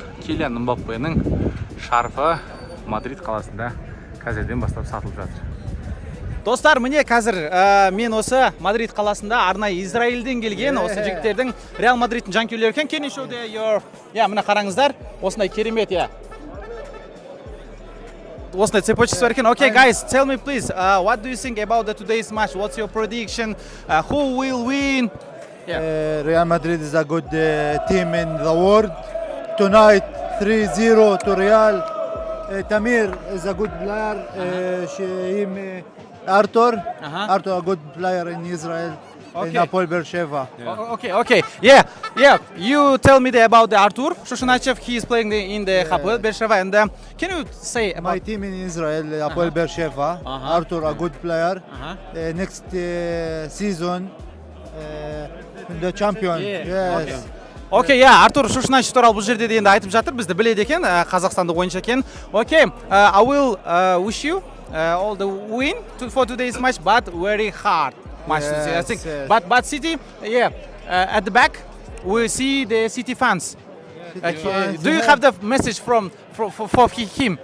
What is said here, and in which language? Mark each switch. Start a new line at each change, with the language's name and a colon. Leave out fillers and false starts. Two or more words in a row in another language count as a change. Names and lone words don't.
Kazakh: Килиан Мбаппенің шарфы Мадрид қаласында қазірден бастап сатылып жатыр. Достар, міне қазір мен осы Мадрид қаласында арнайы Израильден келген осы жігіттердің Реал Мадридтің жанкүйерлері екен.
English: Can you show your...
Kazakh: мына қараңыздар, осындай керемет, Wasn't цепочкасы бар екен.
English: Okay, guys, tell me please, what do you think about today's match? What's your prediction? Who will win? Real Madrid is a good team in the world. Tonight, 3-0 to Real. Tamir is a good player. Arthur, a good player in Israel. In Hapoel Beersheva. Okay. Yeah. You tell me about the Artur Shushunachev. He is playing in the Hapoel Beersheva. And can you say about my team in Israel, Hapoel Beersheva? Artur, a good player. Next season, the champion. Yes. Okay, Artur Shushunachev
Kazakh: туралы бұл жерде де енді айтып жатыр. Бізді біледі екен, Қазақстандық ойыншы екен.
English: Okay, I will wish you all the win for today's match, but very hard. I think. But City, at the back, we see the City fans. Do you have the message for him?